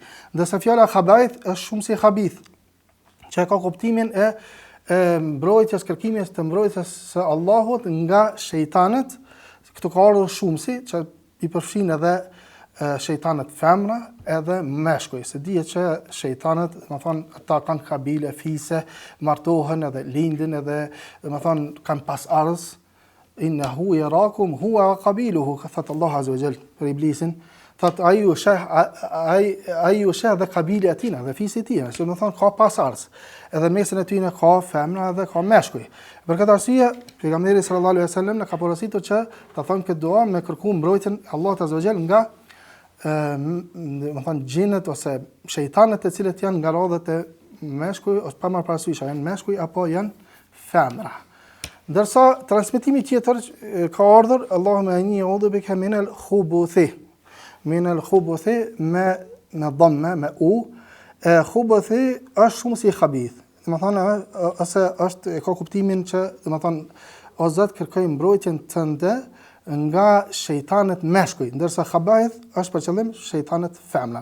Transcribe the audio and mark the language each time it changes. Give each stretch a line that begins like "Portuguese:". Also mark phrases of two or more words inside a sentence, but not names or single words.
Albanian: Ndërsa fjala khaba'ith është shumë si khabith, që ka kuptimin e mbrojtjes, kërkimjes të mbrojtjes së Allahut nga shejtanët. Këtu ka ardhur shumësi që i përfshin edhe shejtanët femra edhe meshkuj. Se dihet që shejtanët, ata kanë kabile, fise, martohen edhe lindin edhe kanë pasardhës,
Arabic: إنه يراكم هو وقبيله,
Albanian: ka thot
Arabic: الله عز وجل
Albanian: për iblisin, thot ai u sheh dhe kabili atina dhe fisi tina, që do thon ka pasardhës, edhe mesin e tyre ka femra dhe ka meshkuj. Për këtë arsye pejgamberi
Arabic: صلى الله عليه وسلم
Albanian: na ka porositur që ta thon këtë dua me kërku mbrojtjen Allahut
Arabic: عز وجل
Albanian: nga do thon xhinët ose shejtanët të cilët janë nga rodhët e meshkuj ose pa marrë parasysh janë meshkuj apo janë femra. Ndërsa transmetimi tjetër ka ardhur
Arabic: اللهم إني أعوذ بك من الخبث. من الخبث
Albanian: me dhamme, me u. Khubuthi është shumë si khabith. Domethënë ose është ka kuptimin që domethënë o Zot kërkoj mbrojtjen tënde nga shejtanët meshkuj, ndërsa khabith është për qëllim shejtanët femra.